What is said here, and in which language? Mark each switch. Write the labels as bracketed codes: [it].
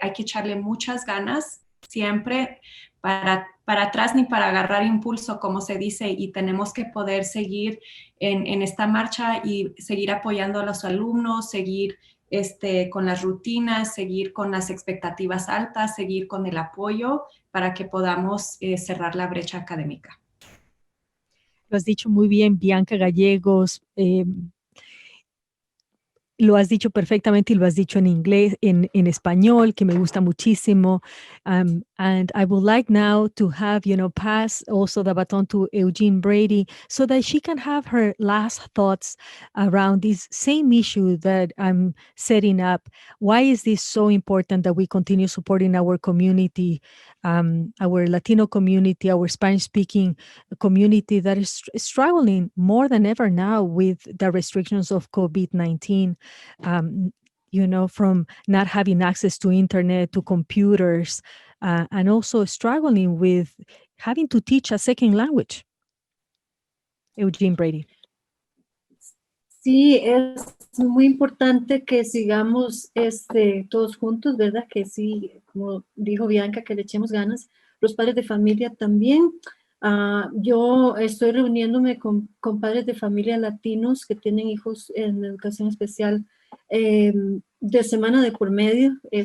[es] Hay que echarle muchas ganas siempre, para atrás ni para agarrar impulso, como se dice, y tenemos que poder seguir en esta marcha y seguir apoyando a los alumnos, seguir con las rutinas, seguir con las expectativas altas, seguir con el apoyo para que podamos cerrar la brecha académica. Lo has dicho muy bien, Bianca Gallegos. Lo has dicho perfectamente y lo has dicho en inglés, en español, que me gusta muchísimo. [en] And I would like now to have, pass also the baton to Eugenia Brady so that she can have her last thoughts around this same issue that I'm setting up. Why is this so important that we continue supporting our community, our Latino community, our Spanish-speaking community that is struggling more than ever now with the restrictions of COVID-19? From not having access to internet, to computers, and also struggling with having to teach a second language. Eugenia Brady. [es] Sí, es muy importante que sigamos todos juntos, ¿verdad? Que sí, como dijo Bianca, que le echemos ganas. Los padres de familia también. Yo estoy reuniéndome con padres de familia latinos que tienen hijos en educación especial de semana de por medio.